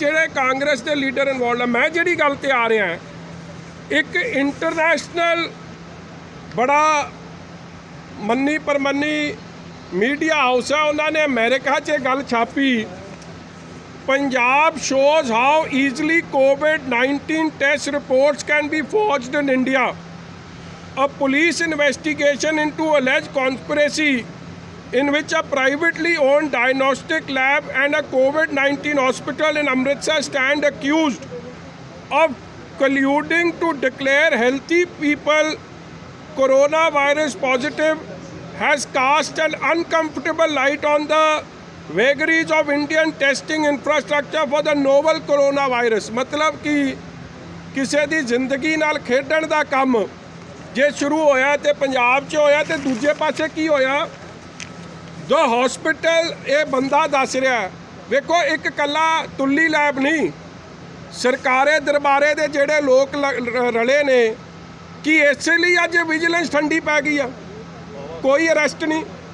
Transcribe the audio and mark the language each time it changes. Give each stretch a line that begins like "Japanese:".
Punjabi: ਜਿਹੜੇ ਕਾਂਗਰਸ ਦੇ leader involve ਆ। ਮੈਂ ਜਿਹੜੀ ਗੱਲ ਤੇ ਆ ਰਿਹਾ, ਇੱਕ ਇੰਟਰਨੈਸ਼ਨਲ ਬੜਾ ਮੰਨੀ ਪਰਮੰਨੀ ਮੀਡੀਆ ਹਾਊਸ ਹੈ, ਉਹਨਾਂ ਨੇ ਅਮਰੀਕਾ 'ਚ ਗੱਲ ਛਾਪੀ, Punjab
English: shows how easily COVID-19 test reports can be forged in India. A police investigation into alleged conspiracy in which a privately owned diagnostic lab and a COVID-19 hospital in Amritsar stand accused of colluding to declare healthy people coronavirus positive has cast an uncomfortable light on the vagaries of Indian testing infrastructure for the novel coronavirus।
Hindi: मतलब कि
Punjabi: ਕਿਸੇ ਦੀ ਜ਼ਿੰਦਗੀ ਨਾਲ ਖੇਡਣ ਦਾ ਕੰਮ ਜੇ ਸ਼ੁਰੂ ਹੋਇਆ ਤੇ ਪੰਜਾਬ 'ਚ ਹੋਇਆ, ਤੇ ਦੂਜੇ ਪਾਸੇ ਕੀ ਹੋਇਆ? ਜੋ ਹਸਪੀਟਲ ਇਹ ਬੰਦਾ ਦੱਸ ਰਿਹਾ, ਵੇਖੋ ਇੱਕ ਕੱਲਾ ਤੁੱਲੀ ਲੈਬ ਨਹੀਂ, ਸਰਕਾਰੇ ਦਰਬਾਰੇ ਦੇ ਜਿਹੜੇ ਲੋਕ ਰਲੇ ਨੇ, ਕਿ ਇਸੇ ਲਈ ਅੱਜ ਵਿਜੀਲੈਂਸ ਠੰਡੀ ਪੈ ਗਈ ਆ? ਕੋਈ ਅਰੈਸਟ ਨਹੀਂ।